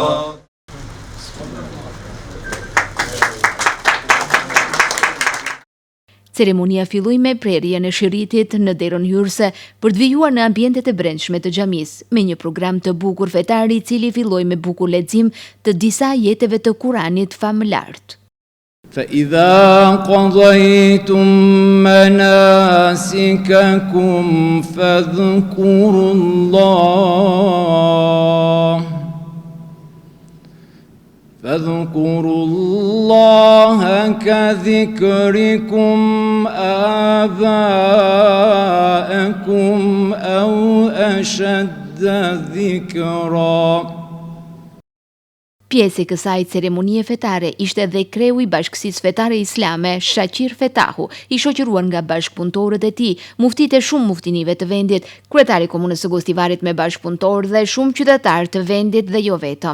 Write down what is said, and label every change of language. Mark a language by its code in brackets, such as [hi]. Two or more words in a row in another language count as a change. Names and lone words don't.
[sq] Ceremonia filloi me prerjen e shiritit në derën hyrëse për të vijuar në ambientet e brendshme të xhamisë, me një program të bukur fetar i cili filloi me bukur lexim të disa ajeteve të Kuranit famëlart. [ar] فإذا قضيتم مناسككم فاذكروا الله كذكركم آباءكم أو أشد ذكرا. [sq] Pjesë e kësaj ceremonie fetare ishte dhe kreu i Bashkësisë Fetare Islame, Shaqir Fetahu, i shoqëruar nga bashkëpunëtorët e tij, muftitë e shumë muftinive të vendit, kryetari i Komunës së Gostivarit me bashkëpunëtorë dhe shumë qytetarë të vendit dhe jo vetëm.